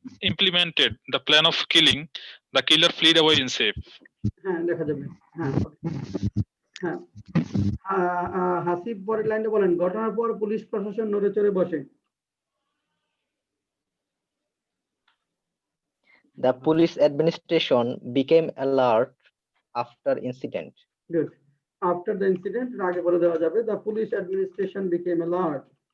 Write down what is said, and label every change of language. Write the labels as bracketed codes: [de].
[en] Implemented the plan of killing, the killer fled away in safe. [bn] হ্যাঁ দেখা যাবে হ্যাঁ হাসিব পরের লাইনে বলেন ঘটনার পর পুলিশ প্রশাসন নড়ে চড়ে বসে [en] The police administration became alert after incident. Good. After the incident, [bn] আগে বলে দেওয়া যাবে [en] the police administration became alert.